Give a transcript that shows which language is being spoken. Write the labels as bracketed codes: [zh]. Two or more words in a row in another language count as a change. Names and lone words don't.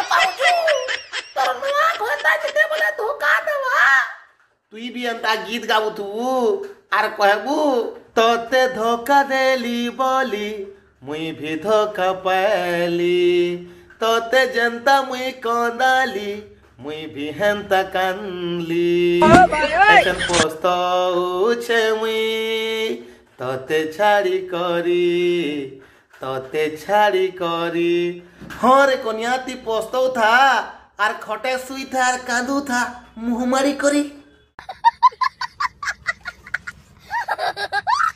[spv] ପାଉଛୁ ତୋର ନୁଆ ଖତା ଜତେ ବୋଲେ ଧୋଖା ଦେବା ତୁଇ ଭି ଅନ୍ତା ଗୀତ ଗାବୁ ତୁ ଆର କହବୁ ତତେ ଧୋଖା ଦେଲି ବୋଲି ମୁଇ ଭି ଧୋଖା ପାଲି ତତେ ଜନତା ମୁଇ କନ୍ଦାଲି ମୁଇ ଭି ହେଁତା କାନ୍ଲି ଏସନ ପଛତାଉଛେ ମୁଇ ତତେ ଛାଡ଼ି କରି ହଁ ରେ କନ୍ୟା ତି ପଛତାଉ ଥା ଆର ଖଟେ ସୁଇ ଥା ଆର କାନ୍ଦୁ ଥା ମୁହମାରି କରି